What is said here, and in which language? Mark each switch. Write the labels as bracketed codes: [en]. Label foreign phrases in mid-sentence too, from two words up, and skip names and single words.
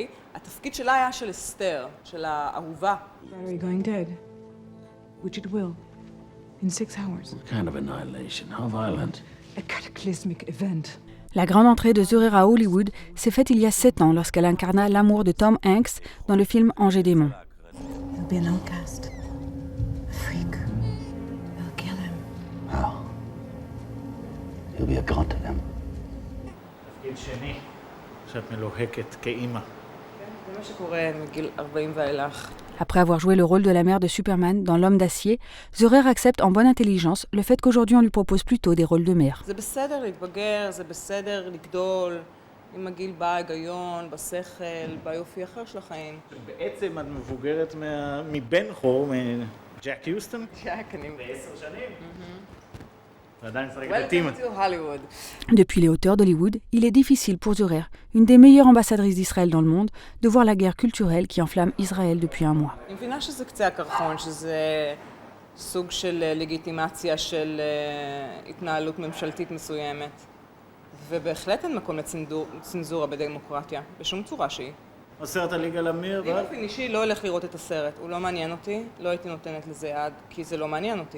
[he] התפקיד שלה היה של אסתר, של האהובה. [en] Valerie going dead, which it will, in 6 hours. What kind of annihilation? How violent? A cataclysmic event. [fr] La grande entrée de Zorer à Hollywood s'est faite il y a 7 ans lorsqu'elle incarna l'amour de Tom Hanks dans le film Angers Démon. [en] He'll be an outcast, a freak. They'll kill him. How? He'll be a god to them. [he] תפקיד שני, שאת מלוהקת כאימא. זה מה שקורה מגיל 40 ואילך. [fr] Après avoir joué le rôle de la mère de Superman dans L'Homme d'acier, Zorer accepte en bonne intelligence le fait qu'aujourd'hui on lui propose plutôt des rôles de mère. [he] זה בסדר להתבגר, זה בסדר לגדול. עם הגיל בא ההיגיון, בשכל, ביופי אחר של החיים. בעצם את מבוגרת מבן חור, מג'ק יוסטון? ג'ק, אני... ב10 שנים. ועדיין שחקת את טימה. [en] Welcome to Hollywood. [fr] Depuis les hauteurs d'Hollywood, il est difficile pour Zorer, une des meilleures ambassadrices d'Israël dans le monde, de voir la guerre culturelle qui enflamme Israël depuis un mois. [he] אני מבינה שזה קצה הקרחון, שזה סוג של לגיטימציה של התנהלות ממשלתית מסוימת. ובהחלט אין מקום לצנזורה בדמוקרטיה, בשום צורה שהיא. הסרט על יגאל עמיר, אני באופן אישי לא הולך לראות את הסרט, הוא לא מעניין אותי, לא הייתי נותנת לזה יד, כי זה לא מעניין אותי.